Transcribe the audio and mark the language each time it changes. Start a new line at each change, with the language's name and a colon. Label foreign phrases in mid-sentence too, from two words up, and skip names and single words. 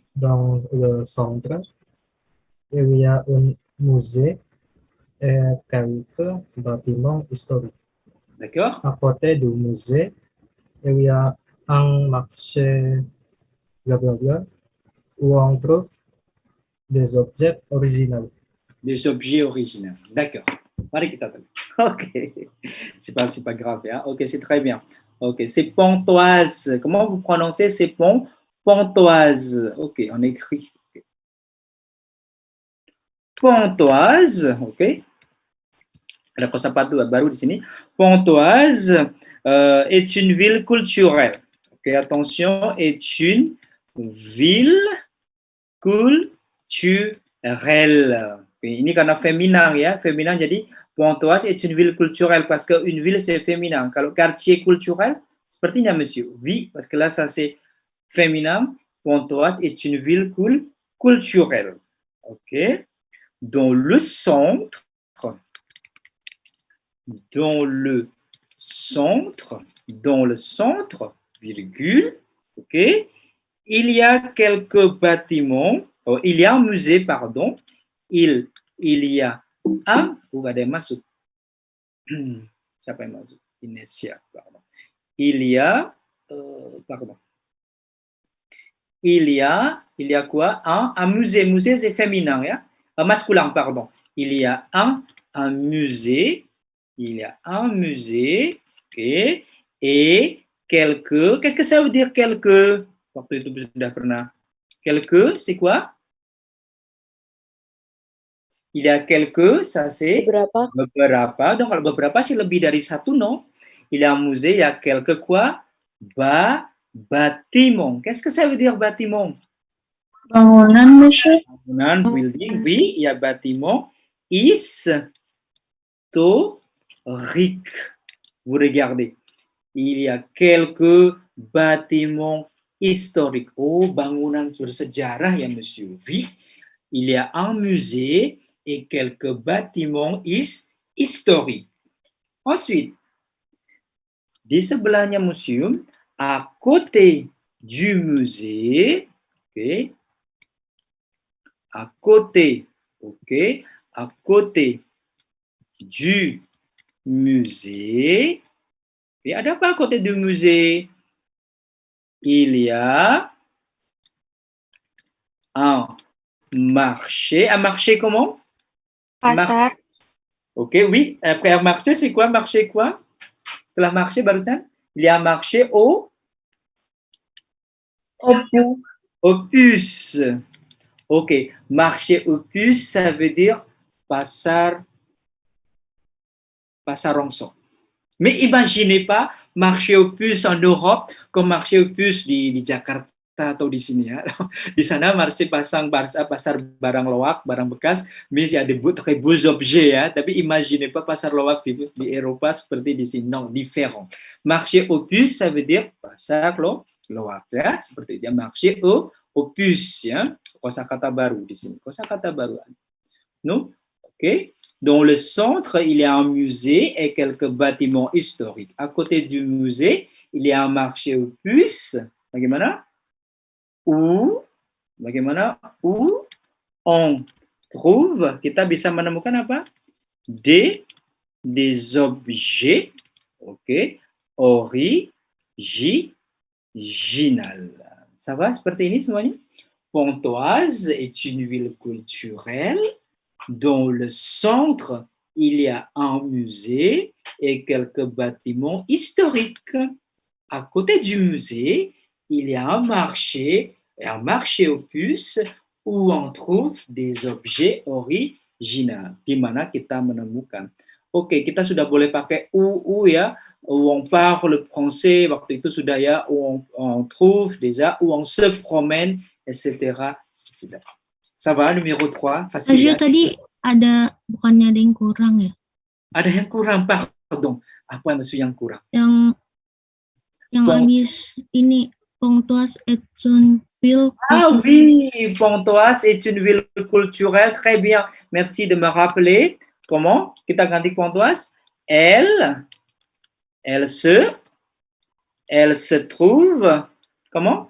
French: Dans le centre, il y a un musée et quelques bâtiments historiques. D'accord. À côté du musée, il y a un marché blablabla où on trouve des objets originaux. Des objets originaux. D'accord.
Indonesian: Mari kita tanya.
French: Ok. C'est pas grave. Hein? Ok, c'est très bien. Ok, c'est Pontoise. Comment vous prononcez ces Pontoise. Ok, on écrit. Okay. Pontoise. Ok.
Indonesian: Ada kosakata baru di sini.
French: Pontoise est une ville culturelle. Ok, attention, est une ville culturelle. Okay,
Indonesian: ini karena féminin ya,
French: féminin jadi Pontoise est une ville culturelle parce que une ville c'est féminin. Kalau quartier culturel, sepertinya monsieur. Oui, parce que là ça c'est féminin. Pontoise est une ville culturelle. Ok. Dans le centre, virgule, ok, il y a quelques bâtiments, il y a un musée, pardon, il y a un,
Indonesian: ada yang masuk, siapa yang masuk? Inesia,
French: pardon. Il y a quoi? Un musée, musée c'est féminin, ya? Masculin, pardon. Il y a un musée, ok, et Quelques. Qu'est-ce que ça veut dire quelques?
Indonesian: Waktu itu sudah pernah.
French: Quelques, c'est quoi? Il y a quelques, ça c'est
Indonesian: Beberapa. beberapa. Donc kalau beberapa c'est lebih dari satu, non?
French: Il y a un musée, il y a quelques quoi? Bâtiment. Qu'est-ce que ça veut dire bâtiment?
Indonesian: Bangunan, monsieur.
French: Bangunan, building, oui, il y a bâtiment historique. Vous regardez, il y a quelques bâtiments historiques.
Indonesian: Oh, bangunan bersejarah ya, monsieur.
French: Oui, il y a un musée et quelques bâtiments historiques. Ensuite,
Indonesian: di sebelahnya museum,
French: à côté du musée, ok, à côté du musée, et
Indonesian: ada apa
French: à côté du musée? Il y a un marché. Un marché comment?
Indonesian: Pasar.
French: Ok, oui. Après un marché, c'est quoi? Marché quoi? Setelah marché barusan, il y a un marché au puces. Ok, marché aux puces, ça veut dire
Indonesian: pasar rongsok.
French: Mais imaginez pas marché aux puces en Europe comme marché aux puces
Indonesian: di Jakarta atau di sini ya. Di sana marché pasar barang loak, barang bekas,
French: mais il y a des beaux objets ya.
Indonesian: Tapi
French: imaginez pas
Indonesian: pasar loak di Eropa seperti di sini.
French: Non, différent. Marché aux puces, ça veut dire
Indonesian: pasar loak ya. Seperti itu ya.
French: Marché aux puces
Indonesian: ya. Kosakata baru di sini. Kosakata baru.
French: Non? Ok. Dans le centre, il y a un musée et quelques bâtiments historiques. À côté du musée, il y a un marché aux puces. Bagaimana? Où on trouve,
Indonesian: kita bisa menemukan apa?
French: Des objets, ok, original. Ça va
Indonesian: seperti ini semuanya?
French: Pontoise est une ville culturelle. Dans le centre, il y a un musée et quelques bâtiments historiques. À côté du musée, il y a un marché aux puces où on trouve des objets originaux.
Indonesian: Di mana kita menemukan. Oke, kita sudah boleh pakai où ya,
French: où on parle français,
Indonesian: waktu itu sudah ya,
French: où on trouve déjà, où on se promène, etc. Ça va, numéro 3, facile Monsieur,
Indonesian: ya? tadi bukannya ada yang kurang ya? Ada yang kurang, pardon. Apa maksud yang kurang? Yang habis ini,
French: Pontoise est une ville Ah culturelle. oui, Pontoise est une ville culturelle. Très bien. Merci de me rappeler. Comment?
Indonesian: Kita ganti Pontoise.
French: Elle se trouve. Comment?